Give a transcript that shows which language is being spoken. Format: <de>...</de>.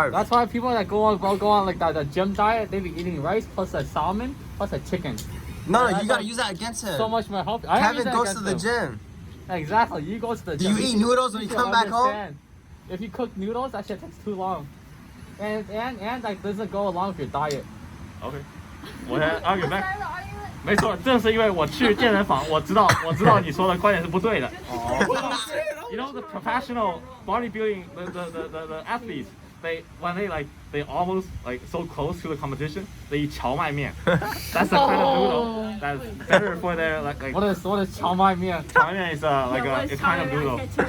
<en>That's why people that go on like the gym diet, they be eating rice plus a salmon plus a chicken. No, you gotta use that against him. So much more healthy. Kevin goes to the gym. Exactly. You go to the gym. Do you eat noodles when you come back home? If you cook noodles, that shit takes too long. And like doesn't go along with your diet.</en> <zh>OK， 我先</zh> <en>argue back。</en> <zh>没错，正是因为我去健身房，我知道你说的观点是不对的。</zh> <en>You know the professional bodybuilding, the athletes, when they almost like so close to the competition, they eat 荞麦面. That's the kind of noodle that's better for their like. What is 荞麦面? 荞麦面 is like a kind of noodle.</en>